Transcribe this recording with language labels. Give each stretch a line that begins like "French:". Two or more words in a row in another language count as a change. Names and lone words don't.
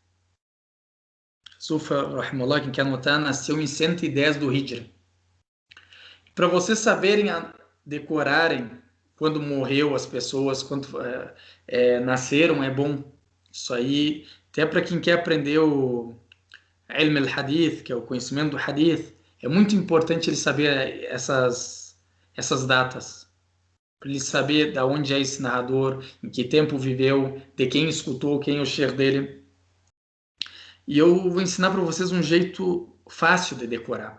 Portuguese: Sufa, rahimullah, quem quer anotar, nasceu em 110 do Hijra. Para vocês saberem, decorarem quando morreu as pessoas, quando nasceram, é bom. Isso aí, até para quem quer aprender o
Arabic: علم الحديث,
Portuguese: que é o conhecimento do Hadith, é muito importante ele saber essas datas. Para ele saber de onde é esse narrador, em que tempo viveu, de quem escutou, quem é o sheikh dele. E eu vou ensinar para vocês um jeito fácil de decorar.